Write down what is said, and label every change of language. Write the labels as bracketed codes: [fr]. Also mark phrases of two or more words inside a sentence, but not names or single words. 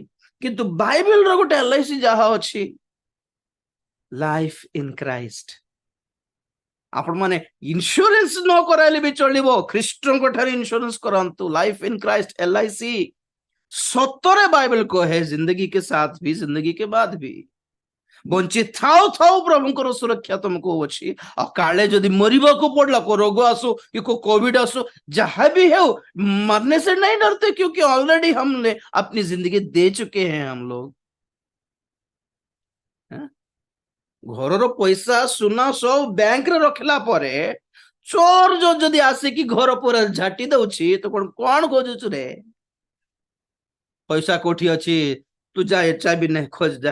[or] କିନ୍ତୁ ବାଇବେଲର ଗୋଟେ LIC ଯାହା ଅଛି, [en] Life in Christ. [or] ଆପଣ ମାନେ ଇନ୍ସୁରାନ୍ସ ନ କରାଇଲେ ବି ଚଳିବ, ଖ୍ରୀଷ୍ଟଙ୍କ ଠାରେ ଇନ୍ସୁରାନ୍ସ କରାନ୍ତୁ, [en] Life in Christ [or] LIC। ସତରେ ବାଇବେଲ କହେ [hi] जिंदगी के साथ भी जिंदगी के बाद भी। [or] ବଞ୍ଚି ଥାଉ ଥାଉ ପ୍ରଭୁଙ୍କର ସୁରକ୍ଷା ତମକୁ ଅଛି। ଆଉ କାଳେ ଯଦି ମରିବାକୁ ପଡିଲା, କୋ ରୋଗ ଆସୁ କି [hi] कोविड आसो, जहां भी हो, मरने से नहीं डरते, क्योंकि ऑलरेडी हमने अपनी जिंदगी दे चुके हैं हम लोग। [or] ଘରର ପଇସା ସୁନା ସବୁ ବ୍ୟାଙ୍କରେ ରଖିଲା ପରେ ଚୋର ଯଦି ଆସିକି ଘର ପୁରା ଝାଟି ଦଉଛି, ତ କଣ ଖୋଜୁଛୁ ରେ? ପଇସା କୋଉଠି ଅଛି? ତୁ ଯା, ଚାବି ନେ, ଖୋଜ ଯା।